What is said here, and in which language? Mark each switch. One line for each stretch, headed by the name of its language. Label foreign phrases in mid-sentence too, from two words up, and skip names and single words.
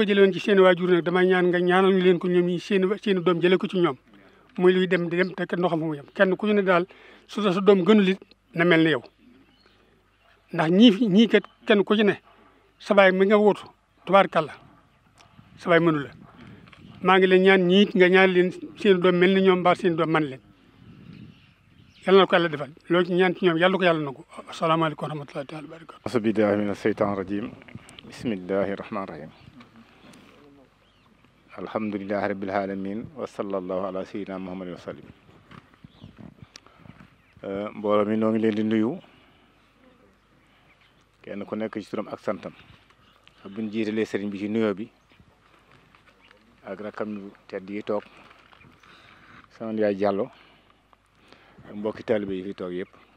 Wolof: jëlee woon ci seen waajur nag damay ñaan nga ñaanal ñu leen ko ñoom ñi seen doom jëlee ko ci ñoom muy luy dem di dem te kenn doo xam fu mu yem kenn ku ñu ne daal su sa doom gënul it na mel ni yow ndax ñii kat kenn ku ci ne sa baay mi nga wuutu tubaarkàlla sa baay mënu la maa ngi leen ñaan ñiit nga ñaan leen seen doom mel ni ñoom mbaa seen doom man leen yàlla na ko yàlla defal loolu ci ñaan ci ñoom yàlla ko yàlla nangu
Arabic: السلام عليكم ورحمة الله تعالى وبركاته أعوذ بالله من الشيطان الرجيم بسم الله الرحمن الرحيم الحمد لله رب العالمين وصلى الله على سيدنا محمد وسلم
Wolof: mbooloo mi noo ngi leen di nuyu kenn ku nekk ci turam ak santam buñ jiitalee sëriñ bi ci nuyoo bi ak rakam yu tedd yi toog sama yaay Jàllo ak mbokki taalibe yi fi toog yëpp